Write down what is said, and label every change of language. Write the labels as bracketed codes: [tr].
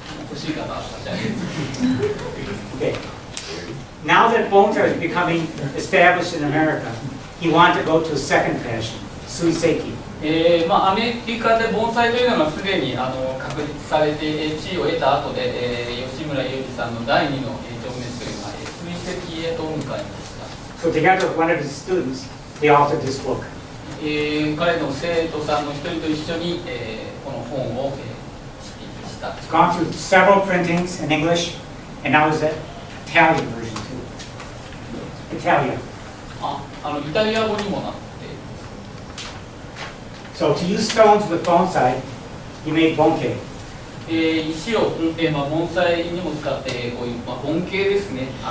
[ja] 欲しい方は差し上げる。 [en] Okay. Now that bonsai is becoming established in America, he wanted to go to a second passion, suiseki. [ja] アメリカで盆栽というのがすでに確立されて地位を得た後で、吉村裕二さんの第二の情熱というのは水石へと向かいました。 [en] So together with one of his students, they authored this book. [ja] 彼の生徒さんの一人と一緒に、この本を、執筆した。 [en] It's gone through several printings in English, and now there's an Italian version too. Italian. [ja] イタリア語にもなって。 [en] So to use stones with bonsai, he made bonsai. [ja] 石を、盆栽にも使ってこういう、盆景ですね。